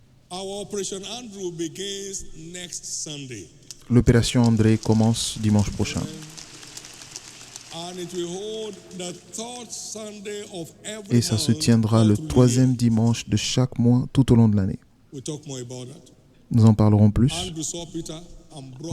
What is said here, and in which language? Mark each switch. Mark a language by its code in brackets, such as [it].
[en] Our Operation Andrew begins next Sunday. [fr] L'opération André commence dimanche prochain. [en] And it will hold the third Sunday of every [fr] Et ça se tiendra le 3e dimanche de chaque mois tout au long de l'année. [en] We'll talk more about that. [fr] Nous en parlerons plus. [en] Andrew saw Peter and brought